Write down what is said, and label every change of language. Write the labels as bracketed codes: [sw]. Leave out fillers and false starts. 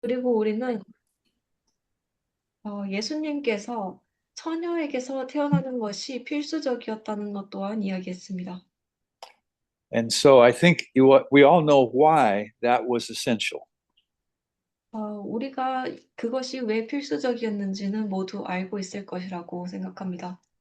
[ko] 그리고 우리는 예수님께서 처녀에게서 태어나는 것이 필수적이었다는 것 또한 이야기했습니다. [en] And so I think we all know why that was essential. [ko] 우리가 그것이 왜 필수적이었는지는 모두 알고 있을 것이라고 생각합니다.